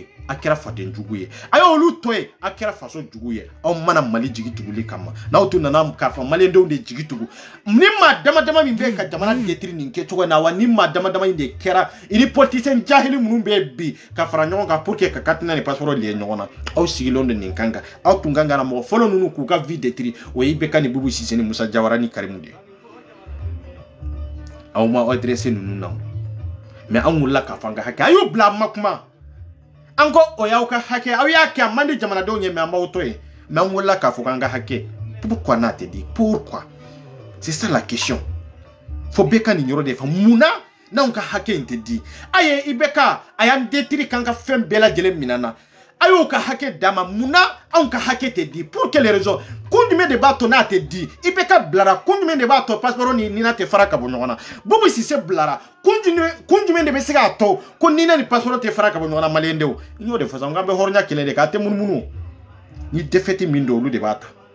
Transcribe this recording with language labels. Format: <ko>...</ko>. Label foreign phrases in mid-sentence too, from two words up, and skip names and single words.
<bm>a kɛra faden jugu ye a y'olu to ye a kɛra faso jugu ye aw mana Mali jigi tuguli kama n'aw tun nana k'a fɔ maliyɛndenw de jigi tugu ni maa dama dama min bɛ ka jamana détruire nin kɛcogo in na wa ni maa dama dama in de kɛra ni politicien jahili minnu bɛ bi ka fara ɲɔgɔn kan</bm> <fr>pour que</fr> <bm>ka katina ni</bm> <fr>passeport lié</fr> <bm>ɲɔgɔn na aw sigilen don nin kan kan aw tun kan ka na mɔgɔ fɔlɔ ninnu k'u ka</bm> <fr>vie détruire</fr> <bm>o ye IBK ni Bubu Sise ni Musa Jawara ni Karimu de aw ma adressé ninnu na mais an wulila k'a fɔ an ka hakɛ a y'o bila ma kuma an ko o y'aw ka hakɛ aw y'a kɛ a man di jamanadenw ye mais an b'aw to yen mais an wulila k'a fɔ k'an ka hakɛ pourquoi n'a tɛ di</bm> <fr>pourquoi c'est ça la question</fr> <bm>fo bɛɛ ka nin yɔrɔ de fɔ munna n'anw ka hakɛ in tɛ di a ye IBK a y'an détruire k'an ka fɛn bɛɛ lajɛlen minɛ na a y'o ka hakɛ d'a ma munna anw ka hakɛ tɛ di</bm> <fr>pour quelle raison</fr> <bm>kun jumɛn de b'a to n'a tɛ di IBK bilara kun jumɛn de b'a to passeport ni Nina tɛ fara ka bɔ ɲɔgɔn na Bubu Sise bilara kun jumɛn de bɛ se k'a to ko Nina ni passeport tɛ fara ka bɔ ɲɔgɔn na maliyɛndenw n y'o de fɔ sisan n k'an bɛ hɔrɔnya kɛlɛ de k'a tɛ munumunu ni défaite min don olu de b'a ta</bm>